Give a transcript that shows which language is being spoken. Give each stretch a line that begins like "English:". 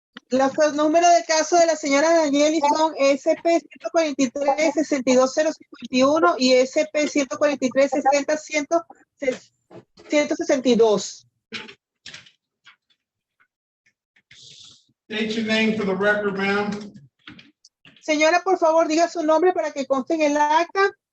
Spanish: Los números de caso de la señora Danieli son SP 143-62051 y SP 143-60-162.
English: State your name for the record, ma'am.
Spanish: Señora, por favor, diga su nombre para que conste en el acta.